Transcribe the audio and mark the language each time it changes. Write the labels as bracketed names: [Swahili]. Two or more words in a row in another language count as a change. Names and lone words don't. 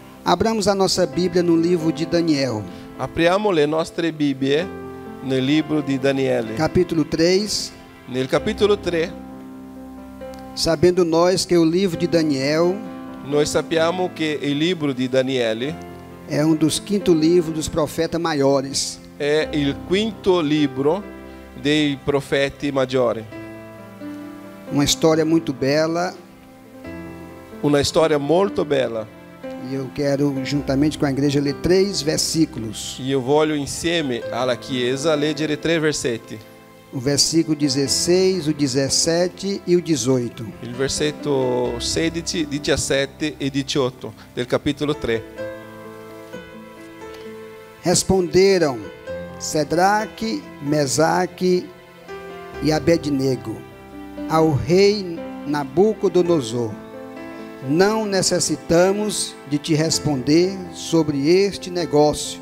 [Portuguese] Abramos a nossa Bíblia no livro de Daniel. [Italian] Apriamo le nostre Bibbie nel libro di Daniele. [Portuguese] Capítulo 3. [Italian] Nel capitolo 3, [Portuguese] Sabendo nós que o livro de Daniel [Italian] noi sappiamo che il libro di Daniele [Portuguese] é um dos 5 livros dos profetas maiores. [Italian] è il quinto libro dei profeti maggiori. [Portuguese] Uma história muito bela. [Italian] Una storia molto bella. [Portuguese] E eu quero, juntamente com a igreja, ler 3 versículos. [Italian] Io voglio insieme alla Chiesa leggere 3 versetti. [Portuguese] O versículo 16, o 17 e o 18. [Italian] Il versetto 16, 17 e 18 del capitolo 3. [Portuguese] Responderam Sedraque, Mesaque e Abednego ao rei Nabucodonosor: não necessitamos de te responder sobre este negócio.